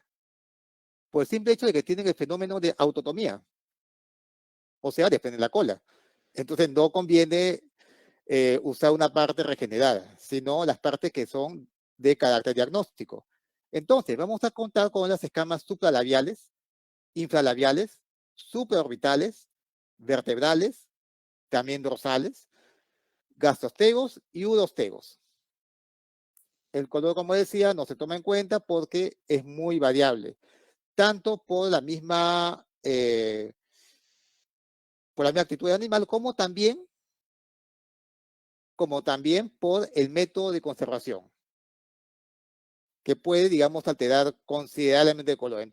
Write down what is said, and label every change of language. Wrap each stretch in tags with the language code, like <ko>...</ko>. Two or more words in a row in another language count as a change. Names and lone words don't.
<es>Por el simple hecho de que tienen el fenómeno de autotomía. O sea, depende de la cola. Entonces no conviene usar una parte regenerada, sino las partes que son de carácter diagnóstico. Entonces, vamos a contar con las escamas supralabiales, infralabiales, supraorbitales, vertebrales, también dorsales, gastrostegos y urostegos. El color, como decía, no se toma en cuenta porque es muy variable, tanto por la misma actitud del animal como también por el método de conservación, que puede, digamos, alterar considerablemente el color.</es>